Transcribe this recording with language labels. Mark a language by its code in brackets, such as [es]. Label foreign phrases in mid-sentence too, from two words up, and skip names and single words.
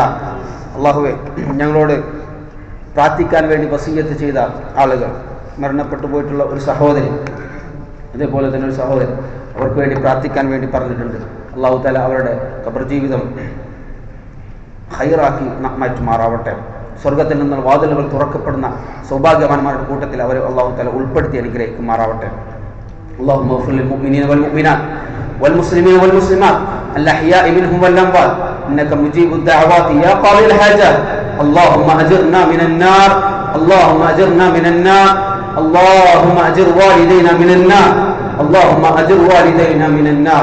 [ml] അള്ളാഹുവെ, ഞങ്ങളോട് പ്രാർത്ഥിക്കാൻ വേണ്ടി വസിയ്യത്ത് ചെയ്ത ആളുകൾ, മരണപ്പെട്ടു പോയിട്ടുള്ള ഒരു സഹോദരി, അതേപോലെ തന്നെ ഒരു സഹോദരൻ, അവർക്ക് വേണ്ടി പ്രാർത്ഥിക്കാൻ വേണ്ടി പറഞ്ഞിട്ടുണ്ട്. [ar] الله تعالى [ml] അവരുടെ ഖബർ ജീവിതം ഖൈറാക്കി മാറ്റുമാറാവട്ടെ. സ്വർഗത്തിൽ നിന്ന് വാതിലുകൾ തുറക്കപ്പെടുന്ന സൗഭാഗ്യവാന്മാരുടെ കൂട്ടത്തിൽ അവരെ [ar] الله تعالى [ml] ഉൾപ്പെടുത്തി അനുഗ്രഹിക്കുമാറാവട്ടെ. [ar] اللهم اغفر للمؤمنين والمؤمنات والمسلمين والمسلمات الأحياء منهم والأموات إنك مجيب الدعوات يا قاضي الحاجات. اللهم أجرنا من النار، اللهم أجرنا من النار، اللهم أجر والدينا من النار، اللهم أجر والدينا من النار.